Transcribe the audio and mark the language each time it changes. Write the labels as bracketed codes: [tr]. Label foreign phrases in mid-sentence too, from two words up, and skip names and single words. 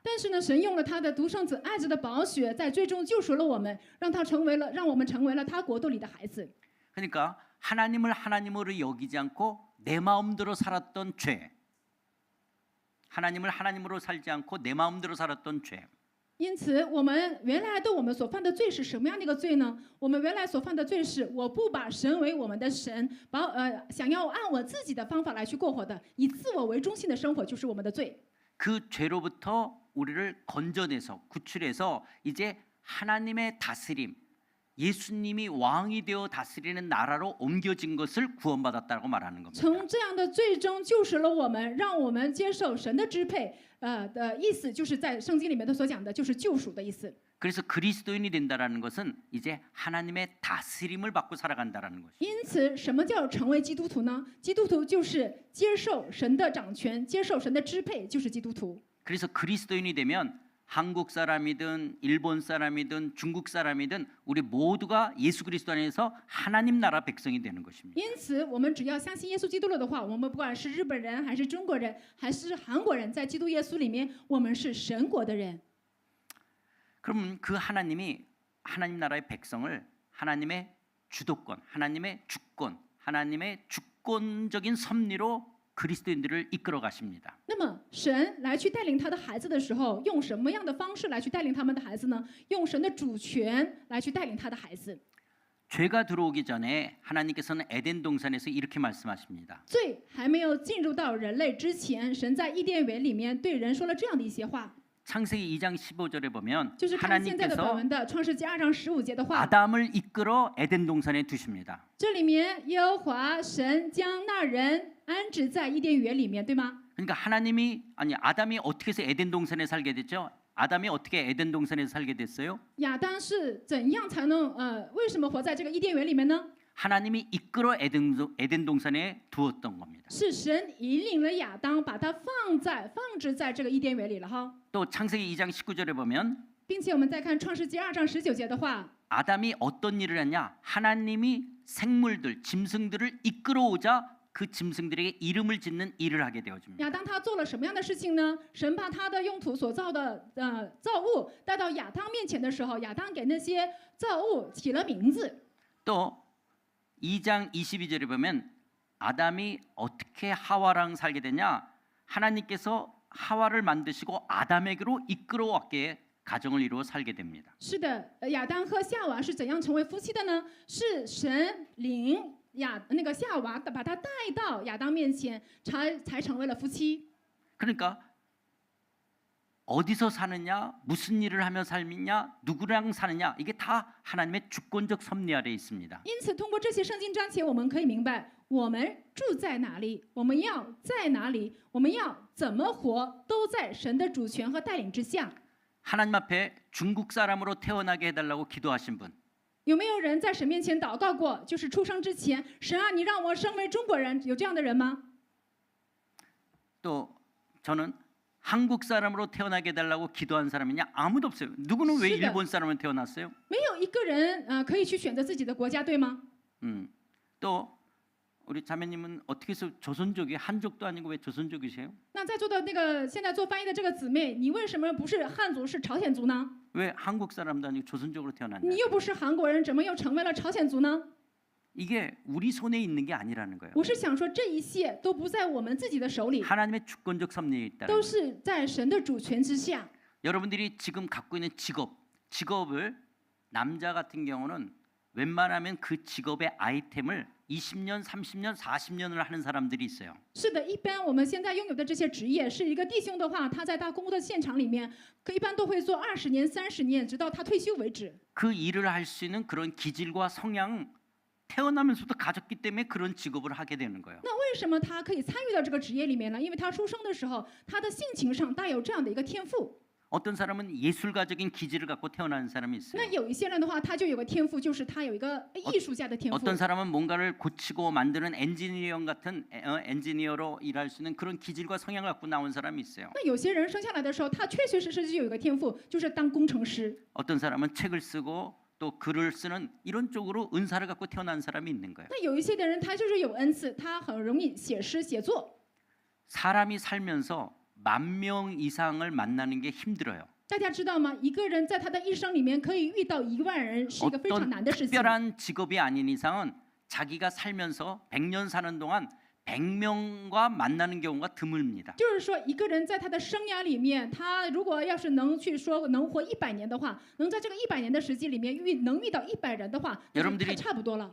[zh] 但是呢，神用了他的独生子爱子的宝血，在最终救赎了我们，让我们成为了他国度里的孩子。 [ko] 그러니까 하나님을 하나님으로 여기지 않고 내 마음대로 살았던 죄, 하나님을 하나님으로 살지 않고 내 마음대로 살았던 죄, [zh] 因此，我们原来我们所犯的罪是什么样的一个罪呢？我们原来所犯的罪是，我不把神为我们的神，想要按我自己的方法来去过活的，以自我为中心的生活就是我们的罪。 [ko] 그 죄로부터 우리를 건져내서 구출해서 이제 하나님의 다스림, 예수님이 왕이 되어 다스리는 나라로 옮겨진 것을 구원받았다고 말하는 겁니다. [zh] 从这样的罪中救赎了我们，让我们接受神的支配。的意思就是在圣经里面的所讲的，就是救赎的意思。 [ko] 그래서 그리스도인이 된다라는 것은 이제 하나님의 다스림을 받고 살아간다라는 것이죠. [zh] 因此，什么叫成为基督徒呢？基督徒就是接受神的掌权，接受神的支配，就是基督徒。 [ko] 그래서 그리스도인이 되면 한국 사람이든 일본 사람이든 중국 사람이든 우리 모두가 예수 그리스도 안에서 하나님 나라 백성이 되는 것입니다. [zh] 因此，我们只要相信耶稣基督了的话，我们不管是日本人，还是中国人，还是韩国人，在基督耶稣里面，我们是神国的人。 [ko] 그러면 그 하나님이 하나님 나라의 백성을 하나님의 주도권, 하나님의 주권, 하나님의 주권적인 섭리로 그리스도인들을 이끌어 가십니다. [zh] 那么，神来去带领他的孩子的时候，用什么样的方式来去带领他们的孩子呢？用神的主权来去带领他的孩子。 [ko] 죄가 들어오기 전에 하나님께서는 에덴 동산에서 이렇게 말씀하십니다. [zh] 罪还没有进入到人类之前，神在伊甸园里面对人说了这样的一些话， [ko] 창세기 2장 15절에 보면 [zh] 就是看现在的本 [ko] 하나님께서 [zh] 文的创世纪2章15节的话。 [ko] 아담을 이끌어 에덴 동산에 두십니다. [zh] 这里面，耶和华神将那人安置在伊甸园里面，对吗？ [ko] 그러니까 아담이 어떻게 해서 에덴 동산에 살게 됐죠? 아담이 어떻게 에덴 동산에서 살게 됐어요? [zh] 亚当是怎样才能为什么活在这个伊甸园里面呢？ [ko] 하나님이 이끌어 에덴 동산에 두었던 겁니다. [zh] 是神引领了亚当，把他放置在这个伊甸园里了哈。 [ko] 또 창세기 2장 19절에 보면 [zh] 并且我们再看创世纪2章19节的话， [ko] 아담이 어떤 일을 했냐? 하나님이 생물들, 짐승들을 이끌어오자 그 짐승들에게 이름을 짓는 일을 하게 되어집니다. [zh] 亚当他做了什么样的事情呢？神把他的用土所造的造物带到亚当面前的时候，亚当给那些造物起了名字。 [ko] 또 2장 22절에 보면 아담이 어떻게 하와랑 살게 되냐? 하나님께서 하와를 만드시고 아담에게로 이끌어왔기에 가정을 이루어 살게 됩니다. [zh] 是的，亚当和夏娃是怎样成为夫妻的呢？是神领那个夏娃把他带到亚当面前，才成为了夫妻。 [ko] 그러니까 어디서 사느냐, 무슨 일을 하며 살느냐, 누구랑 사느냐 이게 다 하나님의 주권적 섭리 아래에 있습니다. [zh] 因此，通过这些圣经章节，我们可以明白，我们住在哪里，我们要在哪里，我们要怎么活，都在神的主权和带领之下。 [ko] 하나님 앞에 중국 사람으로 태어나게 해달라고 기도하신 분, [zh] 有没有人在神面前祷告过？就是出生之前，神啊，你让我生为中国人，有这样的人吗？ [ko] 또 저는 한국 사람으로 태어나게 해달라고 기도한 사람이냐? 아무도 없어요. 누구는 왜 [zh] 是的。 [ko] 일본 사람으로 태어났어요? [zh] 没有一个人可以去选择自己的国家，对吗？ [ko] 또 우리 자매님은 어떻게 해서 조선족이 한족도 아니고 왜 조선족이세요? [zh] 那在座的那个现在做翻译的这个姊妹，你为什么不是汉族，是朝鲜族呢？ [ko] 왜 한국 사람도 아니고 조선족으로 태어났냐? [zh] 你又不是韩国人，怎么又成为了朝鲜族呢？ [ko] 이게 우리 손에 있는 게 아니라는 거예요. [zh] 我是想说，这一切都不在我们自己的手里， [ko] 하나님의 주권적 섭리에 있다는 [zh] 都 [ko] 거예요. [zh] 是在神的主权之下。 [ko] 여러분들이 지금 갖고 있는 직업을 남자 같은 경우는 웬만하면 그 직업의 아이템을 20년, 30년, 40년을 하는 사람들이 있어요. [zh] 是的，一般我们现在拥有的这些职业，是一个弟兄的话，他在他工作的现场里面，一般都会做20年、30年，直到他退休为止。 [ko] 그 일을 할 수 있는 그런 기질과 성향 태어나면서도 가졌기 때문에 그런 직업을 하게 되는 거예요. [zh] 那为什么他可以参与到这个职业里面呢？因为他出生的时候，他的性情上带有这样的一个天赋。 [ko] 어떤 사람은 예술가적인 기질을 갖고 태어나는 사람이 있어요. [zh] 那有一些人的话，他就有个天赋，就是他有一个艺术家的天赋。 [ko] 어떤 사람은 뭔가를 고치고 만드는 엔지니어 같은 엔지니어로 일할 수 있는 그런 기질과 성향을 갖고 나온 사람이 있어요. [zh] 那有些人生下来的时候，他确确实实就有一个天赋，就是当工程师。 [ko] 어떤 사람은 책을 쓰고 또 글을 쓰는 이런 쪽으로 은사를 갖고 태어난 사람이 있는 거예요. [zh] 那有一些的人，他就是有恩赐，他很容易写诗写作。 [ko] 사람이 살면서 10,000명 이상을 만나는 게 힘들어요. [zh] 大家知道吗？一个人在他的一生里面可以遇到1万人，是一个非常 [ko] 어떤 [zh] 难的事情。 [ko] 특별한 직업이 아닌 이상은 자기가 살면서 100년 사는 동안 100명과 만나는 경우가 드뭅니다. [zh] 就是说，一个人在他的生涯里面，他如果要是能去说能活100年的话，能在这个100年的时间里面能遇到100人的话，那就太差不多了。